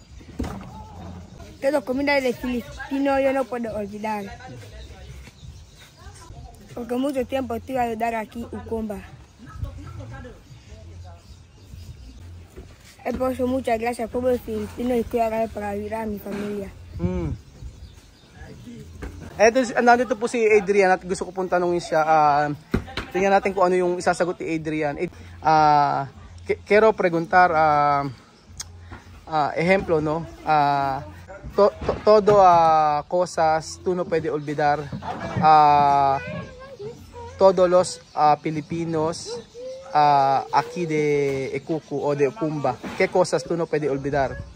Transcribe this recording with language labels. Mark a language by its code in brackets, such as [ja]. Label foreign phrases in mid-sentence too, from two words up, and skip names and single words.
[es] Todo comida de filipino yo no puedo olvidar. Porque mucho tiempo estoy a ayudar aquí Ucumba. por eso muchas gracias al pueblo filipino y estoy acá para ayudar a mi familia. [tl] Nandito po si Adrian at gusto ko pong tanungin siya. Tingnan natin kung ano yung isasagot ni Adrian. [es] Quiero preguntar, ejemplo, no? Todo cosas tú no puedes olvidar. Todos los Filipinos aquí de Ekuku o de Ukumba, ¿qué cosas tú no puedes olvidar?